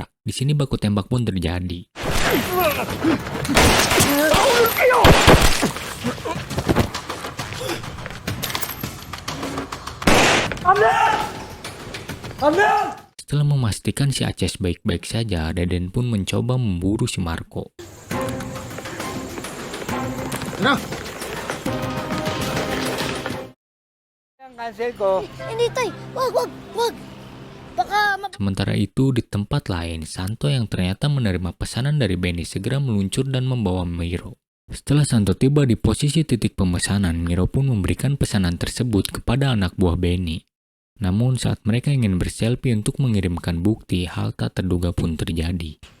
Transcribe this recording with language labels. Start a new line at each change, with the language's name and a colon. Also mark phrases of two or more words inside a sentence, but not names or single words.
Indonesian: Di sini baku tembak pun terjadi. Setelah memastikan si Aces baik-baik saja, Raden pun mencoba memburu si Marco.
Filipino: Cancel ko. Hindi, Tay. Wag. Baka
Indonesian: Sementara itu di tempat lain, Santo yang ternyata menerima pesanan dari Benny segera meluncur dan membawa Miro. Setelah Santo tiba di posisi titik pemesanan, Miro pun memberikan pesanan tersebut kepada anak buah Benny. Namun saat mereka ingin berselfie untuk mengirimkan bukti, hal tak terduga pun terjadi.